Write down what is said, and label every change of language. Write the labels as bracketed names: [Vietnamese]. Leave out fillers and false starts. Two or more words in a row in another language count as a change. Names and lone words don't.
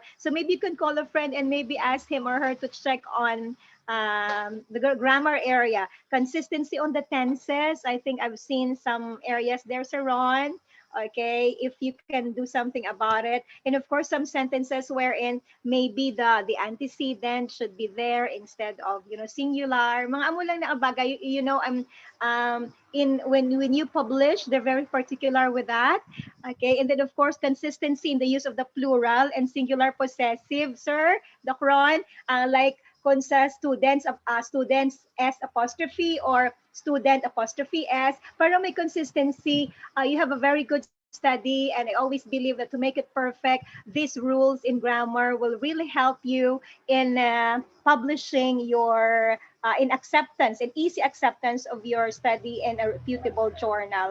[English] So maybe you can call a friend and maybe ask him or her to check on the grammar area, consistency on the tenses. I think I've seen some areas there, Sir Ron. Okay, if you can do something about it, and of course some sentences wherein maybe the antecedent should be there instead of singular, [Hiligaynon] mga amo lang na bagay. [English] I'm in when you publish, they're very particular with that. Okay, and then of course consistency in the use of the plural and singular possessive, sir Doc Ron, like [Hiligaynon] kung sa [English] students s apostrophe or student apostrophe s, [Hiligaynon] para may [English] consistency. You have a very good study, and I always believe that to make it perfect, these rules in grammar will really help you in publishing your in acceptance and easy acceptance of your study in a reputable journal.